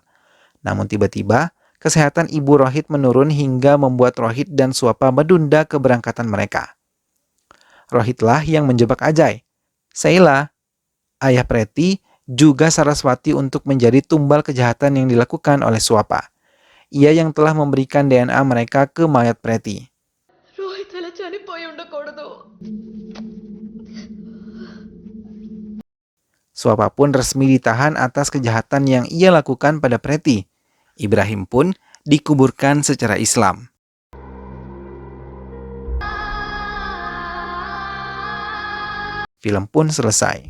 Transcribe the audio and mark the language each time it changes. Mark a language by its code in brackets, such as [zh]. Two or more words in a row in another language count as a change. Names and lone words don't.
[id] Namun tiba-tiba, kesehatan ibu Rohit menurun hingga membuat Rohit dan Suapa menunda keberangkatan mereka. Rohitlah yang menjebak Ajay, Sheila, ayah Preti, juga Saraswati untuk menjadi tumbal kejahatan yang dilakukan oleh Suapa. Ia yang telah memberikan DNA mereka ke mayat Preti. [te] రోహిత్ అలా చనిపోయి ఉండకూడదు. [id] Suapa pun resmi ditahan atas kejahatan yang ia lakukan pada Preti. Ibrahim pun dikuburkan secara Islam. Film pun selesai.